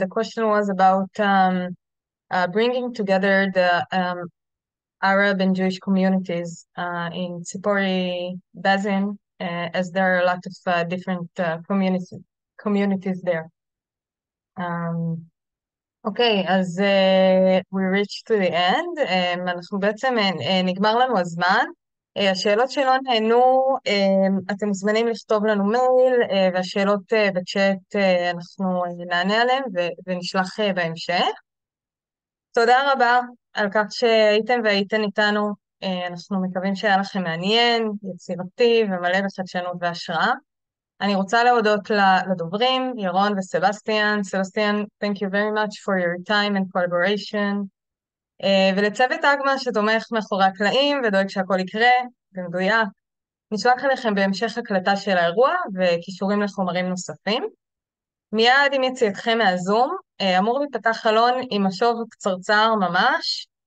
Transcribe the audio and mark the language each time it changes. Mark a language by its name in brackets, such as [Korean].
[English] The question was about bringing together the Arab and Jewish communities in Tzipori Basin, as there are a lot of different communities there. Okay, [Hebrew] אז [English] we reached to the end. [Hebrew] אנחנו בעצם נגמר לנו הזמן. השאלות שלא נענו, אתם מוזמנים לכתוב לנו מייל, והשאלות בצ'אט אנחנו נענה עליהן ונשלח בהמשך. תודה רבה על כך שהייתם והייתן איתנו. אנחנו מקווים שהיה לכם מעניין, יצירתי ומלא בחדשנות והשראה. אני רוצה להודות לדוברים, ירון וסבסטיאן. [English] סבסטיאן, thank you very much for your time and collaboration. [Hebrew] ולצוות אגמה שתומך מאחורי הקלעים ודואג שהכל יקרה במדויק. נשלח אליכם בהמשך הקלטה של האירוע וקישורים לחומרים נוספים. מיד עם יציאתכם מהזום, אמור להיפתח חלון עם משוב קצרצר ממש.